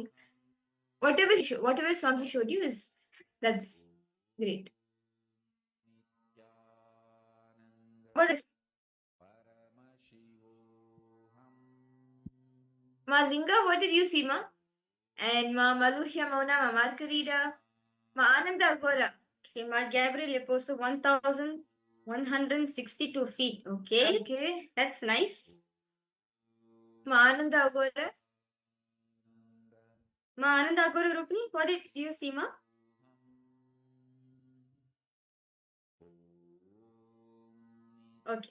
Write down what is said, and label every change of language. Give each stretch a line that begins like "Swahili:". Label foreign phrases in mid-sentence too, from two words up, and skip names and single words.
English: Whatever Swamiji showed you that's great. What is Ma Linga, what did you see, Ma? And Ma Maluhya Mauna, Ma Margarita, Ma Ananda Agora. okay? Ma Gabriel you posted 1,162 feet. Okay. Okay. That's nice. Ma Ananda Agora. Ma Ananda Agora Rupni, what did you see, Ma? Okay.